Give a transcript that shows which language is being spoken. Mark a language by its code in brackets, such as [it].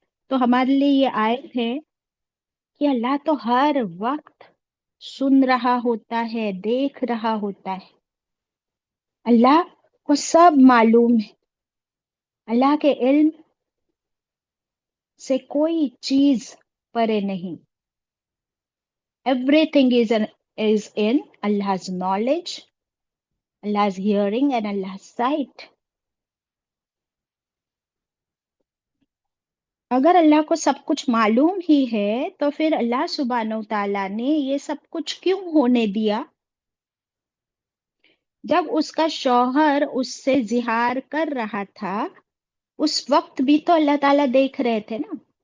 [ur] تو ہمارے لیے یہ آیت ہے کہ اللہ تو ہر وقت سن رہا ہوتا ہے، دیکھ رہا ہوتا ہے. اللہ کو سب معلوم ہے. اللہ کے علم سے کوئی چیز پرے نہیں. [en] Everything is in Allah's knowledge, Allah's hearing and Allah's sight. [ur] اگر اللہ کو سب کچھ معلوم ہی ہے تو پھر اللہ سبحانہ و تعالیٰ نے یہ سب کچھ کیوں ہونے دیا؟ جب اس کا شوہر اس سے زہار کر رہا تھا اس وقت بھی تو اللہ تعالیٰ دیکھ رہے تھے نا.